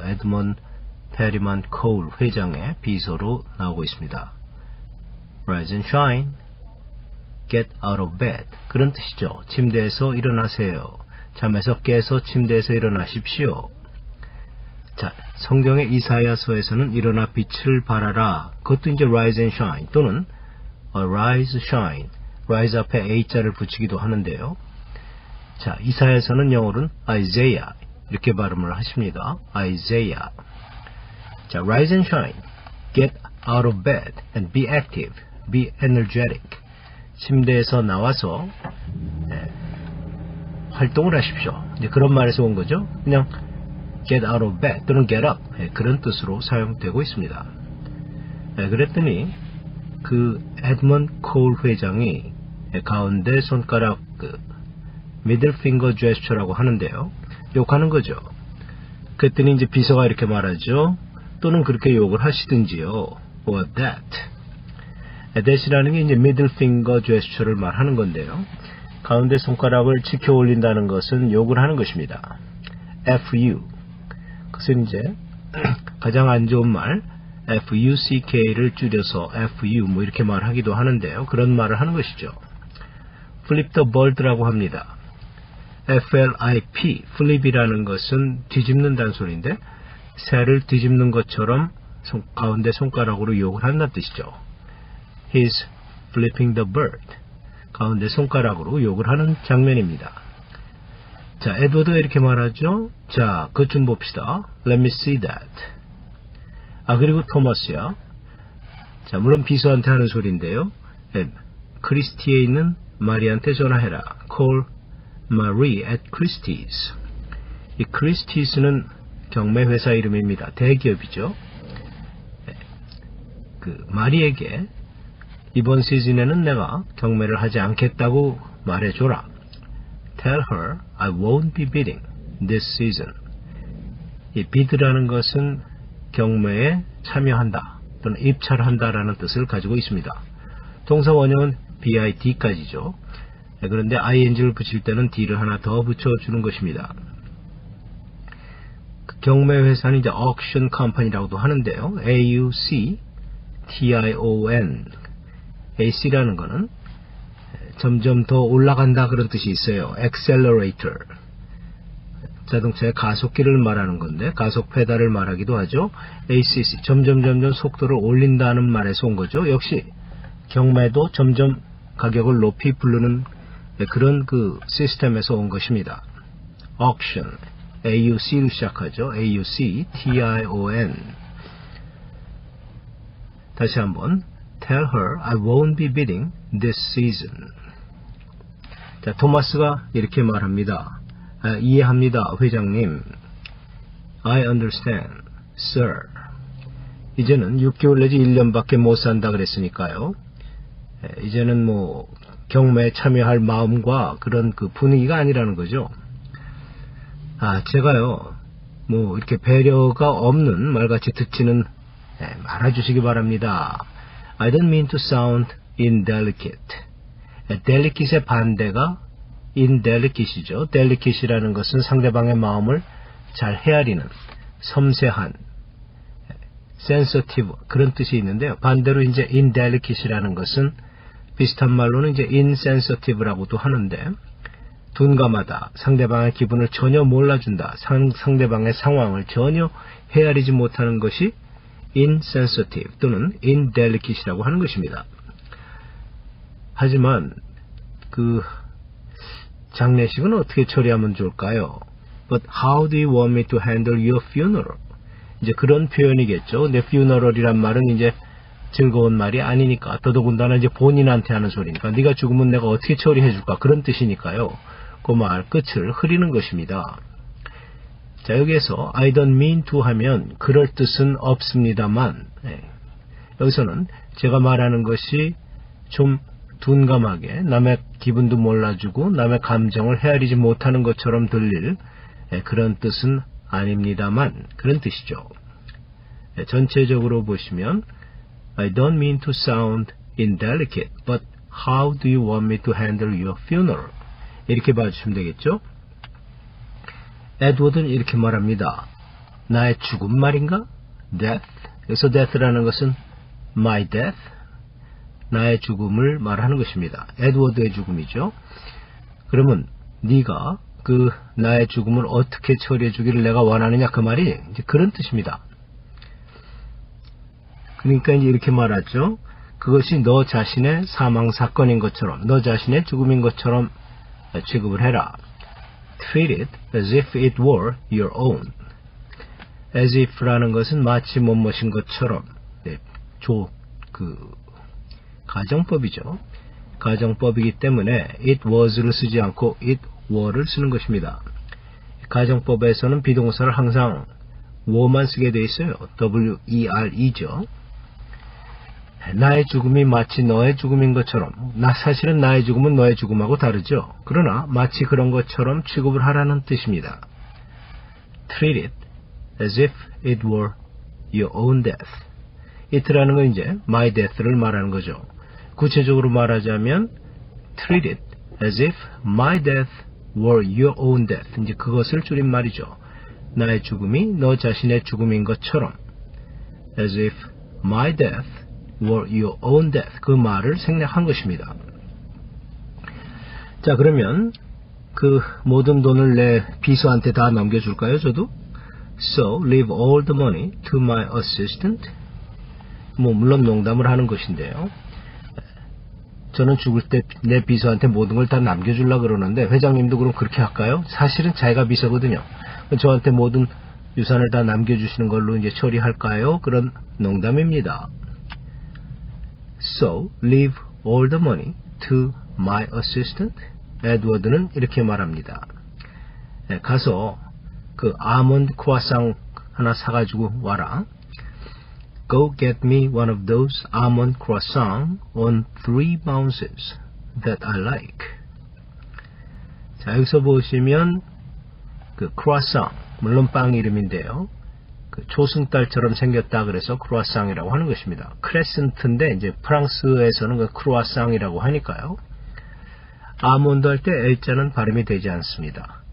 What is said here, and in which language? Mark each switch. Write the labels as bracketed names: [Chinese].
[Korean] 에드먼 페리먼 코울 회장의 비서로 나오고 있습니다. [English] Rise and shine. Get out of bed. [Korean] 그런 뜻이죠. 침대에서 일어나세요. 잠에서 깨서 침대에서 일어나십시오. 자, 성경의 이사야서에서는 일어나 빛을 발하라. 그것도 이제 [English] rise and shine [Korean] 또는 [English] rise, shine. [Korean] rise 앞에 a자를 붙이기도 하는데요. 자, 이사야서는 영어로는 Isaiah 이렇게 발음을 하십니다. [English] Isaiah. 자, rise and shine. Get out of bed and be active. Be energetic. [Korean] 침대에서 나와서 활동을 하십시오. 이제 그런 말에서 온 거죠. 그냥 [English] get out of bed [Korean] 또는 [English] get up [Korean] 그런 뜻으로 사용되고 있습니다. 그랬더니 그 에드먼 코울 회장이 가운데 손가락 [English] middle finger gesture [Korean] 라고 하는데요. 욕하는 거죠. 그랬더니 이제 비서가 이렇게 말하죠. 또는 그렇게 욕을 하시든지요. [English] or that. [Korean] that이라는 게 이제 [English] middle finger gesture [Korean] 를 말하는 건데요. 가운데 손가락을 치켜 올린다는 것은 욕을 하는 것입니다. [English] fu. [Korean] 그것은 이제 가장 안 좋은 말 fuck를 줄여서 fu 뭐 이렇게 말하기도 하는데요. 그런 말을 하는 것이죠. [English] flip the bird [Korean] 라고 합니다. flip, flip이라는 것은 뒤집는다는 소리인데 새를 뒤집는 것처럼 가운데 손가락으로 욕을 한다는 뜻이죠. [English] He's flipping the bird. [Korean] 가운데 손가락으로 욕을 하는 장면입니다. 자, 에드워드가 이렇게 말하죠. 자, 그것 좀 봅시다. [English] Let me see that. [Korean] 그리고 토마스야. 자, 물론 비서한테 하는 소리인데요. 크리스티에 있는 마리한테 전화해라. [English] Call Marie at Christie's. [Korean] 이 크리스티스는 경매 회사 이름입니다. 대기업이죠. 그 마리에게 이번 시즌에는 내가 경매를 하지 않겠다고 말해줘라. [English] Tell her I won't be bidding this season. [Korean] 이 bid라는 것은 경매에 참여한다 또는 입찰한다라는 뜻을 가지고 있습니다. 동사 원형은 bid까지죠. 그런데 ing를 붙일 때는 d를 하나 더 붙여주는 것입니다. 그 경매 회사는 이제 [English] auction company [Korean] 라고도 하는데요. auction AC라는 거는 점점 더 올라간다 그런 뜻이 있어요. [English] accelerator. [Korean] 자동차의 가속기를 말하는 건데 가속 페달을 말하기도 하죠. ACC 점점 속도를 올린다는 말에서 온 거죠. 역시 경매도 점점 가격을 높이 부르는 그런 그 시스템에서 온 것입니다. auction AUC로 시작하죠. [English] AUCTION. [Korean] 다시 한번 [English] Tell her I won't be bidding this season. [Korean] 자, 토마스가 이렇게 말합니다. 이해합니다, 회장님. [English] I understand, sir. [Korean] 이제는 6개월 내지 1년밖에 못 산다 그랬으니까요. 이제는 뭐 경매에 참여할 마음과 그런 그 분위기가 아니라는 거죠. 제가요, 뭐 이렇게 배려가 없는 말같이 듣지는 말아주시기 바랍니다. [English] I don't mean to sound indelicate. [Korean] delicate의 반대가 indelicate이죠. delicate이라는 것은 상대방의 마음을 잘 헤아리는, 섬세한, sensitive 그런 뜻이 있는데요. 반대로 이제 indelicate이라는 것은 비슷한 말로는 이제 insensitive라고도 하는데 둔감하다, 상대방의 기분을 전혀 몰라준다, 상대방의 상황을 전혀 헤아리지 못하는 것이 insensitive 또는 indelicate이라고 하는 것입니다. 하지만 그 장례식은 어떻게 처리하면 좋을까요? [English] But how do you want me to handle your funeral? [Korean] 이제 그런 표현이겠죠. 근데 funeral이란 말은 이제 즐거운 말이 아니니까 더더군다나 이제 본인한테 하는 소리니까 네가 죽으면 내가 어떻게 처리해줄까 그런 뜻이니까요. 그 말 끝을 흐리는 것입니다. 자, 여기에서 [English] I don't mean to [Korean] 하면 그럴 뜻은 없습니다만 여기서는 제가 말하는 것이 좀 둔감하게 남의 기분도 몰라주고 남의 감정을 헤아리지 못하는 것처럼 들릴 그런 뜻은 아닙니다만 그런 뜻이죠. 전체적으로 보시면 [English] I don't mean to sound indelicate, but how do you want me to handle your funeral? [Korean] 이렇게 봐주시면 되겠죠? 에드워드는 이렇게 말합니다. 나의 죽음 말인가? Death. 여기서 death라는 것은 [English] my death. [Korean] 나의 죽음을 말하는 것입니다. 에드워드의 죽음이죠. 그러면 네가 그 나의 죽음을 어떻게 처리해 주기를 내가 원하느냐 그 말이 이제 그런 뜻입니다. 그러니까 이제 이렇게 말하죠. 그것이 너 자신의 사망 사건인 것처럼, 너 자신의 죽음인 것처럼 취급을 해라. [English] Treat it as if it were your own. [Korean] As if라는 것은 마치 뭐뭐인 것처럼, 네, 가정법이죠. 가정법이기 때문에 [English] it was [Korean] 를 쓰지 않고 [English] it were [Korean] 를 쓰는 것입니다. 가정법에서는 비동사를 항상 were만 쓰게 돼 있어요. were죠. 나의 죽음이 마치 너의 죽음인 것처럼, 사실은 나의 죽음은 너의 죽음하고 다르죠. 그러나 마치 그런 것처럼 취급을 하라는 뜻입니다. [English] Treat it as if it were your own death. [Korean] it라는 건 이제 [English] my death [Korean] 를 말하는 거죠. 구체적으로 말하자면 [English] treat it as if my death were your own death. [Korean] 이제 그것을 줄임말이죠. 나의 죽음이 너 자신의 죽음인 것처럼, [English] as if my death were your own death. [Korean] 그 말을 생략한 것입니다. 자, 그러면 그 모든 돈을 내 비서한테 다 넘겨줄까요, 저도? [English] So, leave all the money to my assistant. [Korean] 물론 농담을 하는 것인데요. 저는 죽을 때 내 비서한테 모든 걸 다 남겨주려고 그러는데, 회장님도 그럼 그렇게 할까요? 사실은 자기가 비서거든요. 저한테 모든 유산을 다 남겨주시는 걸로 이제 처리할까요? 그런 농담입니다. [English] So, leave all the money to my assistant. [Korean] 에드워드는 이렇게 말합니다. 가서 그 아몬드 크루아상 하나 사가지고 와라. [English] Go get me one of those almond croissants on 3 ounces that I like. [Korean] 자, 여기서 보시면 그 크루아상, 물론 빵 이름인데요. 그 초승달처럼 생겼다 그래서 크루아상이라고 하는 것입니다. 크레센트인데 이제 프랑스에서는 그 크루아상이라고 하니까요. 아몬드 할 때 L자는 발음이 되지 않습니다.